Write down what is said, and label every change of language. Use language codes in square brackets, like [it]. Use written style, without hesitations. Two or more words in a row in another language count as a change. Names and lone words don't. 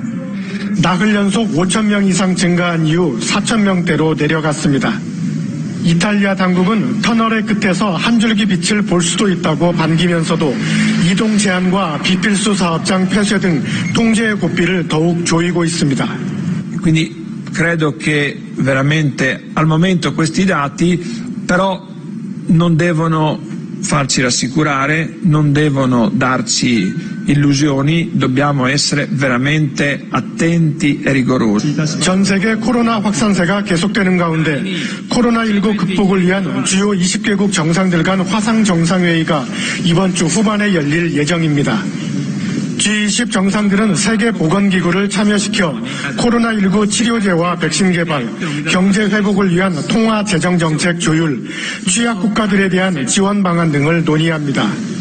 [ko] 나흘 연속 5천 명 이상 증가한 이후 4천 명대로 내려갔습니다. 이탈리아 당국은 터널의 끝에서 한 줄기 빛을 볼 수도 있다고 반기면서도 이동 제한과 비필수 사업장 폐쇄 등 통제의 고삐를 더욱 조이고 있습니다. [it] Quindi credo che veramente al momento questi dati però non devono farci rassicurare, non devono darci illusioni, dobbiamo essere veramente attenti e rigorosi. [ko] 전 세계 코로나 확산세가 계속되는 가운데 코로나19 극복을 위한 주요 20개국 정상들 간 화상 정상회의가 이번 주 후반에 열릴 예정입니다. G20 정상들은 세계보건기구를 참여시켜 코로나19 치료제와 백신 개발, 경제 회복을 위한 통화 재정 정책 조율, 취약 국가들에 대한 지원 방안 등을 논의합니다.